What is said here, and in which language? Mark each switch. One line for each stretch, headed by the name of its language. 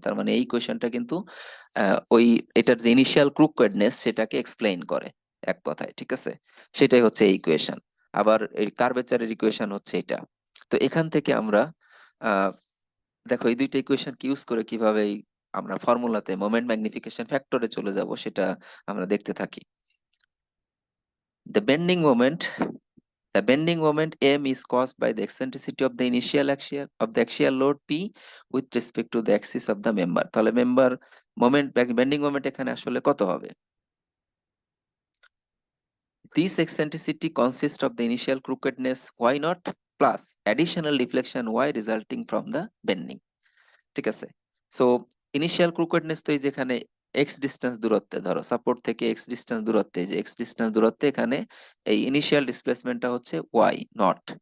Bangla: তার মানে এই কোয়েশনটা কিন্তু ওই এটার যে ইনিশিয়াল ক্রুকওয়েডনেস সেটাকে এক্সপ্লেইন করে এক কথায়, ঠিক আছে। সেটাই হচ্ছে এই ইকুয়েশন। আবার এই কার্ভেচারের ইকুয়েশন হচ্ছে এটা। তো এখান থেকে আমরা আহ দেখো এই দুইটা ইকুয়েশন কি ইউজ করে কিভাবে আমরা ফর্মুলাতে মোমেন্ট ম্যাগনিফিকেশন ফ্যাক্টরে চলে যাব, সেটা আমরা দেখতে থাকি।
English: The bending moment, the bending moment M is caused by the eccentricity of the initial axial load P with respect to the axis of the member.
Bangla: তাহলে মেম্বার মোমেন্ট, বেন্ডিং মোমেন্ট এখানে আসলে কত হবে?
English: This eccentricity consists of the initial crookedness y naught plus additional deflection y resulting from the bending,
Bangla: ঠিক আছে। So initial ক্রুকেডনেস তো এই যেখানে এক্স ডিস্টেন্স দূরত্বে, ধরো সাপোর্ট থেকে এক্স ডিস্টেন্স দূরত্বে, যে এক্স ডিস্টেন্স দূরত্বে এখানে এই ইনিশিয়াল ডিসপ্লেসমেন্টটা হচ্ছে ওয়াই নট।